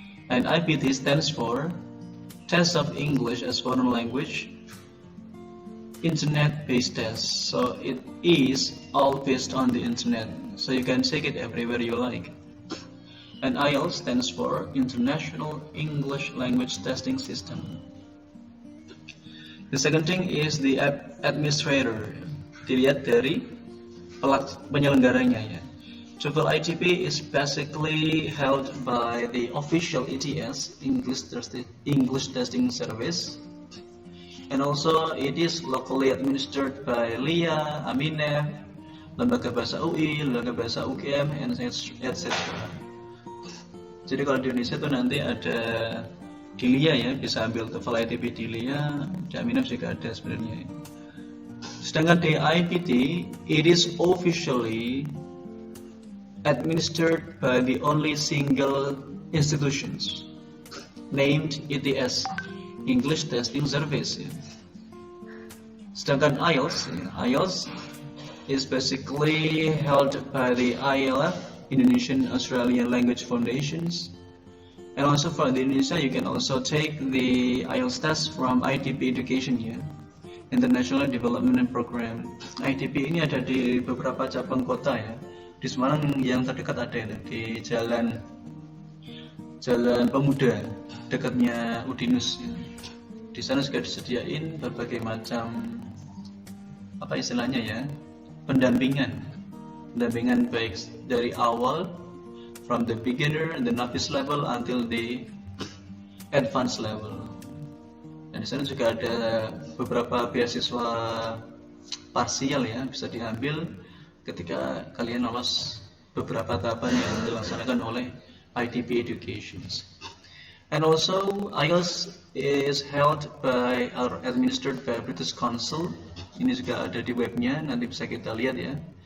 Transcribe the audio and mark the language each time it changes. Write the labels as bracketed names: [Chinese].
[English] And IPT stands for Test of English as Foreign Language Internet-based test. So it is all based on the internet. So you can take it everywhere you like. And IELTS stands for International English Language Testing System. The second thing is the administrator. [Indonesian] Dilihat dari penyelenggaranya ya. [English] TOEFL ITP is basically held by the official ETS, English Testing Service, and also it is locally administered by LIA, Aminef, Lembaga Bahasa UI, Lembaga Bahasa UGM, and etc. [Indonesian] Jadi kalau di Indonesia itu nanti ada di LIA ya, bisa ambil TOEFL ITP di LIA, di Aminef juga ada sebenarnya. Sedangkan di [English] IPT, it is officially administered by the only single institutions named ETS, English Testing Service. Sedangkan IELTS is basically held by the ILF, Indonesian Australian Language Foundations, and also for the Indonesia you can also take the IELTS test from ITP Education ya, International Development Program. [Indonesian] ITP ini ada di beberapa cabang kota ya. Di Semarang yang terdekat ada ya, di Jalan Pemuda dekatnya Udinus ya. Di sana juga disediain berbagai macam apa istilahnya ya, pendampingan baik dari awal, [English] from the beginner, the novice level until the advanced level. [Indonesian] Dan di sana juga ada beberapa beasiswa parsial ya, bisa diambil ketika kalian lolos beberapa tahapan yang dilaksanakan oleh ITP Education. [English] And also IELTS is held by or administered by British Council. [Indonesian] Ini juga ada di webnya, nanti bisa kita lihat ya.